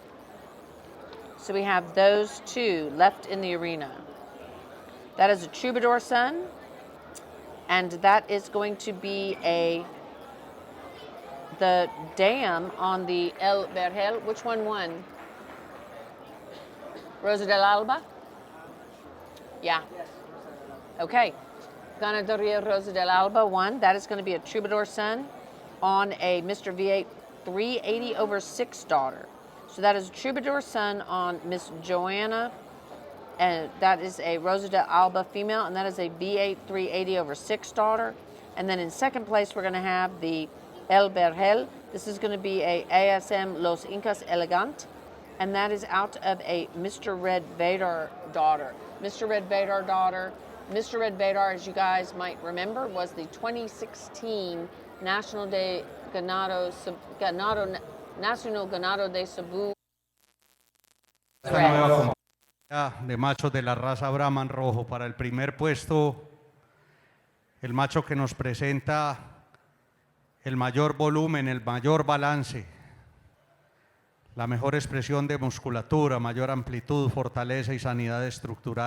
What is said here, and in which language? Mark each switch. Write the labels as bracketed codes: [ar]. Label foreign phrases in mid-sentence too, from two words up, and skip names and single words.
[en] So we have those 2 left in the arena. That is a Troubadour son, and that is going to be the dam on the El Vergel. Which one won? Rosa del Alba? Yeah. Okay. Ganaderia Rosa del Alba won. That is going to be a Troubadour son on a Mr. V8 380/6 daughter. So that is a Troubadour son on Miss Joanna, and that is a Rosa del Alba female, and that is a V8 380/6 daughter. And then in second place, we're going to have the El Vergel. This is going to be a ASM Los Incas Elegant, and that is out of a Mr. Red Vadar daughter. Mr. Red Vadar daughter. Mr. Red Vadar, as you guys might remember, was the 2016 National de Ganado, Nacional Ganado de Cebu. [es] Esta nueva compañía de machos de la raza Brahman rojo. Para el primer puesto, el macho que nos presenta el mayor volumen, el mayor balance, la mejor expresión de musculatura, mayor amplitud, fortaleza y sanidad estructural.